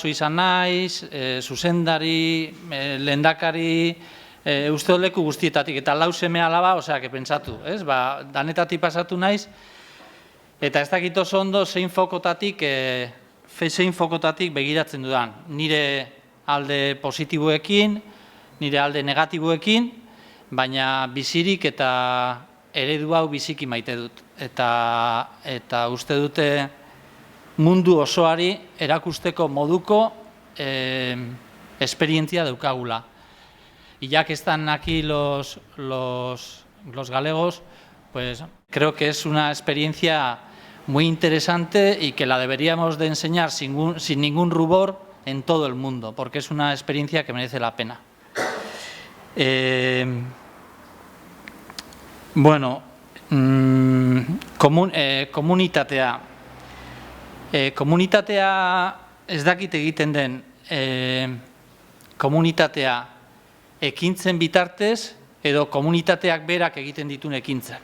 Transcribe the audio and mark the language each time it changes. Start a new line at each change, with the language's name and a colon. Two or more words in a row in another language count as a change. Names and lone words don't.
Basque: izan naiz, zuzendari, lehendakari, uste leku guztietatik, eta lau seme alaba, pentsatu, danetatik pasatu naiz, eta ez dakit oso ondo zein fokotatik begiratzen dudan, nire alde positiboekin, nire alde negatiboekin, baina bizirik eta eredu hau biziki maite dut. Eta uste dute mundu osoari erakusteko moduko esperientzia daukagula.
Spanish: Y ya que están aquí los galegos, pues creo que es una experiencia muy interesante y que la deberíamos de enseñar sin ningún rubor en todo el mundo, porque es una experiencia que merece la pena.
Basque: Komunitatea. Komunitatea ez dakit egiten den komunitatea ekintzen bitartez edo komunitateak berak egiten ditun ekintzak.